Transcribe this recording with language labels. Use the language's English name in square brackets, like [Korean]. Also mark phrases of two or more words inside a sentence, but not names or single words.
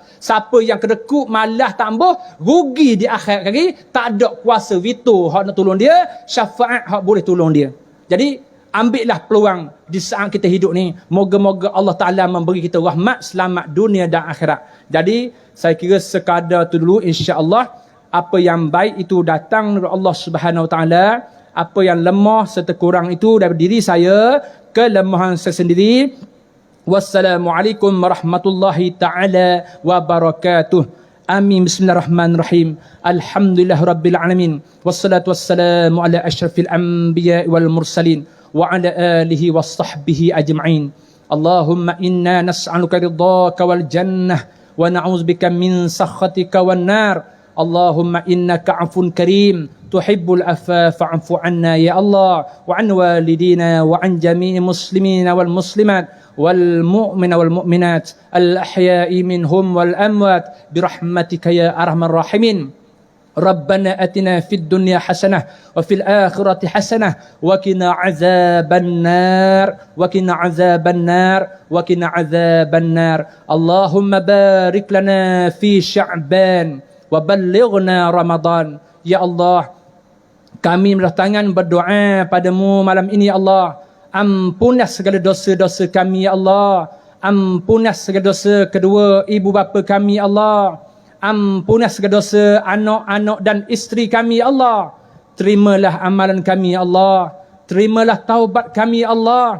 [Malay] Siapa yang kedeku malah tambuh, rugi di akhirat kali, tak ada kuasa veto hak nak tolong dia, syafaat hak boleh tolong dia. Jadi ambillah peluang di saat kita hidup ni. Moga-moga Allah Ta'ala memberi kita rahmat selamat dunia dan akhirat. Jadi saya kira sekadar tu dulu, insya-Allah. Apa yang baik itu datang dari Allah [Arabic] سبحانه وتعالى. [Malay] Apa yang lemah serta kurang itu dari diri saya, kelemahan saya sendiri. [Arabic] والسلام عليكم ورحمة الله تعالى وبركاته. Amin. بسم الله الرحمن الرحيم. الحمد لله رب العالمين. والصلاة والسلام على أشرف الأنبياء والمرسلين وعلى آله وصحبه أجمعين. اللهم إنا نسألك رضاك والجنة ونعوذ بك من سخطك والنار. اللهم إنك عفو كريم تحب العفو فاعف عنا يا الله وعن والدينا وعن جميع المسلمين والمسلمات والمؤمنين والمؤمنات الأحياء منهم والأموات برحمتك يا أرحم الراحمين. ربنا آتنا في الدنيا حسنة وفي الآخرة حسنة وقنا عذاب النار وقنا عذاب النار وقنا عذاب النار. اللهم بارك لنا في شعبان وبلغنا رمضان. يا الله, [Malay] kami bertangan berdoa padamu malam ini [Arabic] يا الله. [Malay] Ampunlah segala dosa-dosa kami [Arabic] يا الله. [Malay] Ampunlah segala dosa kedua ibu bapa kami [Arabic] يا الله. [Malay] Ampunlah segala dosa anak-anak dan isteri kami [Arabic] يا الله. [Malay] Terimalah amalan kami [Arabic] يا الله. [Malay] Terimalah taubat kami [Arabic] يا الله.